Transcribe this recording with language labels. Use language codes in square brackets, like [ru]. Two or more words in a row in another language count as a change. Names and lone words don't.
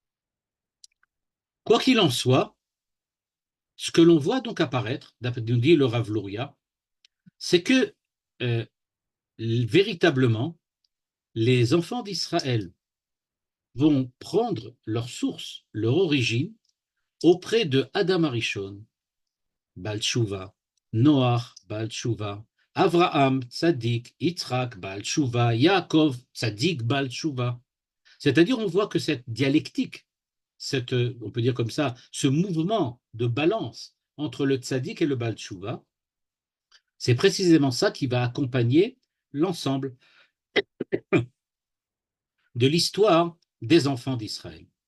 [fr] Quoi qu'il en soit, ce que l'on voit donc apparaître, nous dit le Rav Luria, c'est que véritablement, les enfants d'Israël vont prendre leur source, leur origine, auprès de Adam Arishon, [he] בעל תשובה, [fr] Noach, [he] בעל תשובה, [fr] Avraham, Tzadik, Yitzhak, [he] בעל תשובה, [fr] Yaakov, Tzadik, [he] בעל תשובה. [fr] C'est-à-dire, on voit que cette dialectique, on peut dire comme ça, ce mouvement de balance entre le Tzadik et le [he] בעל תשובה, [fr] c'est précisément ça qui va accompagner l'ensemble de l'histoire des enfants d'Israël.